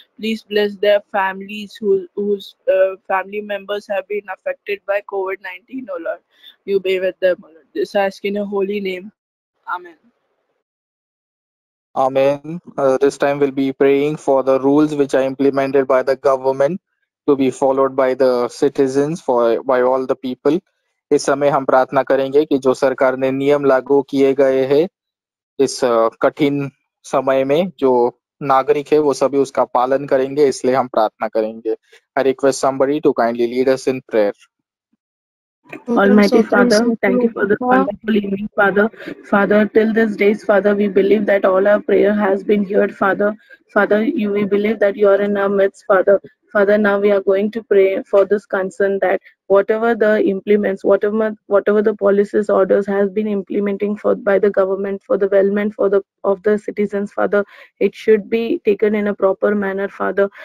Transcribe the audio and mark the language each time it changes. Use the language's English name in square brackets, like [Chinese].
[English] Please bless their families whose family members have been affected by COVID-19. Oh Lord, you be with them. Oh Lord, this I ask in your holy name. Amen. Amen. This time we'll be praying for the rules which are implemented by the government to be followed by the citizens, by all the people. [Hindi] इस समय हम प्रार्थना करेंगे कि जो सरकार ने नियम लागू किए गए हैं इस कठिन समय में, जो नागरिक है वो सभी उसका पालन करेंगे, इसलिए हम प्रार्थना करेंगे. [English] I request somebody to kindly lead us in prayer. Almighty Father, thank you for this wonderful evening, Father. Father, till this days, Father, we believe that all our prayer has been heard, Father. Father, we believe that you are in our midst, Father. Father, now we are going to pray for this concern that whatever the implements, whatever the policies, orders has been implementing by the government for the development of the citizens, Father, it should be taken in a proper manner, Father.